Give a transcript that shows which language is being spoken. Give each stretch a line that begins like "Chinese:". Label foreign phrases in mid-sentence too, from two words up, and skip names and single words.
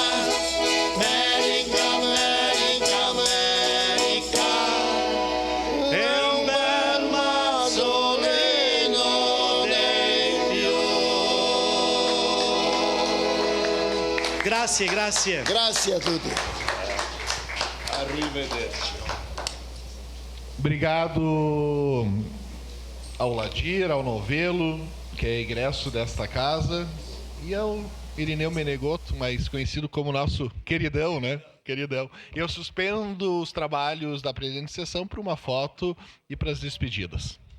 Italian: America, America, America, è un bel mazzolino dei fiori. Grazie, grazie. Grazie a tutti. Arrivederci.
Portuguese: Obrigado ao Ladir, ao Novelo, que é egresso desta casa, e ao Irineu Menegoto, mais conhecido como nosso queridão, né? Queridão. Eu suspendo os trabalhos da presente sessão para uma foto e para as despedidas.